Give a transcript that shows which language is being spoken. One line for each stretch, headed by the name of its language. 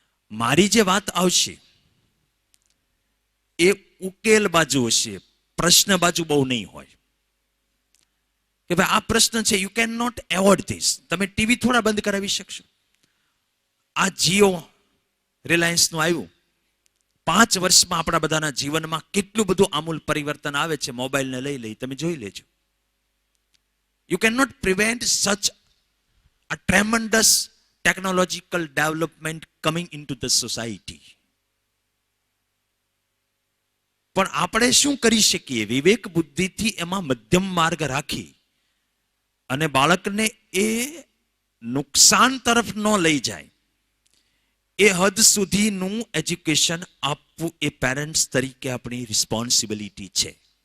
Gujarati: મારી જે વાત આવશે એ ઉકેલ બાજુ હશે, પ્રશ્ન બાજુ બહુ નહીં હોય કે ભાઈ આ પ્રશ્ન છે,
English: You can not avoid this.
Gujarati: તમે ટીવી થોડા બંધ કરાવી શકશો? આ જીઓ રિલાયન્સનું આવ્યું, 5 વર્ષમાં આપણા બધાના જીવનમાં કેટલું બધું આમૂલ પરિવર્તન આવે છે. મોબાઈલને લઈ તમે જોઈ લેજો.
English: You can not prevent such a tremendous technological development coming into the society.
Gujarati: પણ આપણે શું કરી શકીએ? વિવેક બુદ્ધિથી એમાં મધ્યમ માર્ગ રાખી અને બાળકને એ નુકસાન તરફ ન લઈ જાય એ હદ સુધીનું એજ્યુકેશન આપવું એ પેરેન્ટ્સ તરીકે આપણી રિસ્પોન્સિબિલિટી છે.